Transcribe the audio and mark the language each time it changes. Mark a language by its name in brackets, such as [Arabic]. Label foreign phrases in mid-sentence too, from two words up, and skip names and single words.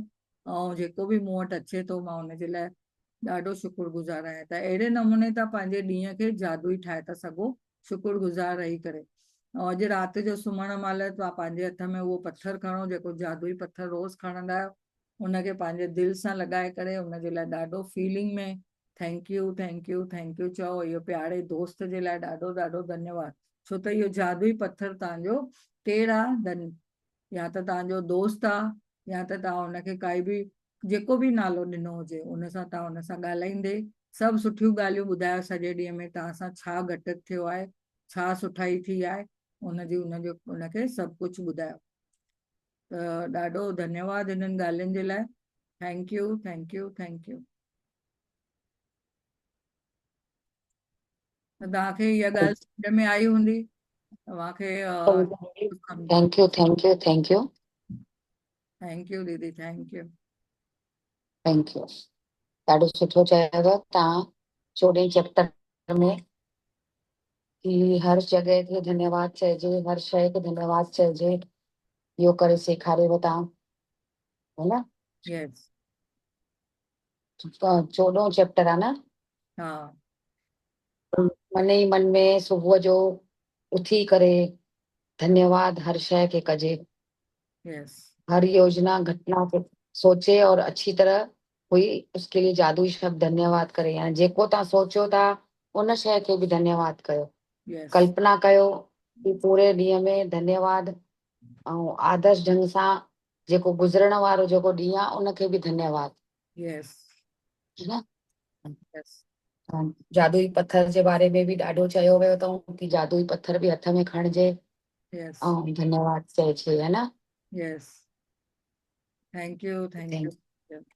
[Sindhi] ऐं जेको बि मूं वटि अचे थो मां हुन जे लाइ ॾाढो शुक्रगुज़ार आहियां। त अहिड़े नमूने तव्हां पंहिंजे ॾींहं खे जादुई ठाहे था सघो शुक्रगुज़ार रही करे। ऐं अॼु राति जो सुम्हण महिल तव्हां पंहिंजे हथ में उहो पत्थर खणो जेको जादुई पत्थर रोज़ खणंदा आहियो, उनखे पंहिंजे दिलि सां लॻाए करे उन जे लाइ ॾाढो फीलिंग में [English] thank you thank you thank you [Sindhi] चओ। इहो प्यारे दोस्त जे लाइ ॾाढो ॾाढो धन्यवाद, छो त इहो जादुई पत्थर तव्हांजो केरु आहे, या त तव्हांजो दोस्त आहे या त तव्हां हुनखे काई बि जेको बि नालो ॾिनो हुजे उन सां तव्हां हुन सां ॻाल्हाईंदे सभु सुठियूं ॻाल्हियूं ॿुधायो सॼे ॾींहं में तव्हां सां छा घटि थियो आहे, छा सुठाई थी आहे, उनखे सभु कुझु ॿुधायो। त ॾाढो धन्यवाद इन्हनि ॻाल्हियुनि जे लाइ, [English] thank you thank you thank you. [Sindhi] त तव्हांखे इहा ॻाल्हि सम्झ में आई हूंदी, तव्हांखे [English] thank you thank you thank you thank you दीदी, thank you thank you. [Sindhi] ॾाढो सुठो चयव तव्हां 14 चैप्टर में कि हर जॻह ते धन्यवाद चइजे, हर शइ खे धन्यवाद चइजे, इहो करे सेखारियव तव्हां, [Hindi] है न? [Sindhi] यस 14 चैप्टर आहे न? हा मन ई मन में सुबुह जो उथी करे धन्यवाद हर शइ खे कजे, यस [Hindi] हर योजना घटना को सोचे और अच्छी तरह हुई उसके लिए जादुई शब्द धन्यवाद करे, [Sindhi] यानी जेको तव्हां सोचियो था उन शइ खे बि धन्यवाद कयो, यस कल्पना कयो कि पूरे ॾींहं में धन्यवाद, ऐं आदर्श ढंग सां जेको गुज़रण वारो जेको ॾींहुं आहे उनखे बि धन्यवाद, यस [Hindi] है न? [Sindhi] यस जादुई पत्थर जे बारे में बि ॾाढो चयो वियो अथऊं कि जादुई पत्थर बि हथ में खणिजे यस ऐं धन्यवाद चइजे, [Hindi] है न? [English] yes thank you thank thank you